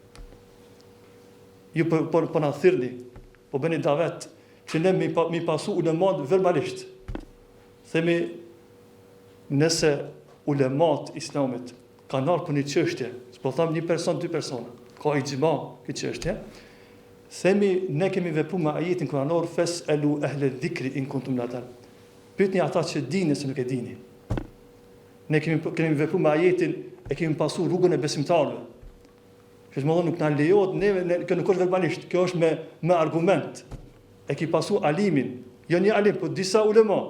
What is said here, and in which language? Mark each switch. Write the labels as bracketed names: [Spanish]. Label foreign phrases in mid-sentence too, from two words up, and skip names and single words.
[Albanian] Ju po na thirrni, po bëni davet që ne mi pasu ulemat verbalisht. Themi, nëse ulemat islamit kanë ardhur për një çështje, s'po them një person, dy persona, ka ixhma këtë çështje, themi ne kemi vepruar me ajetin kuranor [Arabic] فاسألوا أهل الذكر إن كنتم لا تعلمون. [Albanian] Pyetni ata që dini se nuk e dini. Ne kemi vepruar me ajetin e kemi pasu rrugën e besimtarëve. Që më thonë nuk na lejohet neve, kjo nuk është verbalisht, kjo është me argument. E ki pasu alimin, jo një alim, po disa ulema.